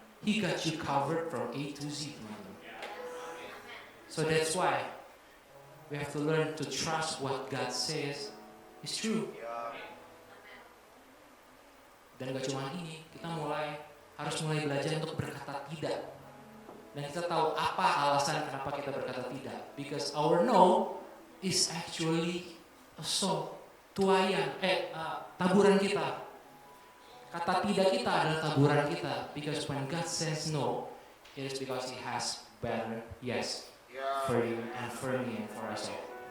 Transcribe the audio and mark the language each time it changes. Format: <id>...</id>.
<en>He got you covered from A to Z. So that's why we have to learn to trust what God says is true.</en> <id>Dan gak cuma ini, kita harus mulai belajar untuk berkata tidak. Dan kita tahu apa alasan kenapa kita berkata tidak.</id> <en>Because our no is actually a song,</en> <id>taburan kita. Kata tidak kita adalah taburan kita.</id> <en>Because when God says no, it is because He has better yes for you and for me and for us all.</en>